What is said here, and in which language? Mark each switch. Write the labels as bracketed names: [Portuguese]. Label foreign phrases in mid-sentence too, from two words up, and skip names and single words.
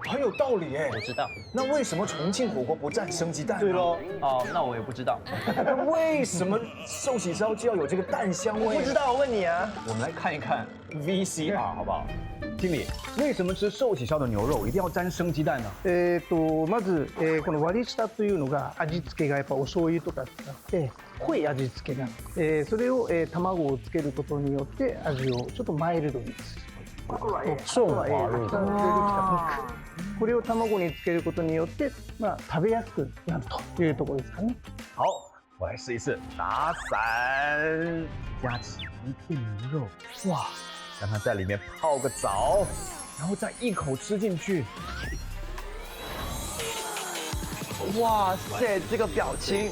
[Chinese] 很有道理哎。我知道。那为什么重庆火锅不蘸生鸡蛋？对喽。哦，那我也不知道。那为什么寿喜烧就要有这个蛋香味？不知道，我问你啊。我们来看一看 VCR 好不好？经理，为什么吃寿喜烧的牛肉一定要沾生鸡蛋呢？ [Japanese] まず、この割り下というのが味付けがやっぱお醤油とか使って濃い味付けなんです。それを、卵をつけることによって味をちょっとマイルドにする。 [Chinese] 顺滑入口。 [Japanese] これを卵につけることによって、食べやすくなるというところですかね。 [Chinese] 好，我来试一试，打散，夹起一片牛肉，哇，让它在里面泡个澡， 然后再一口吃进去。哇塞，这个表情，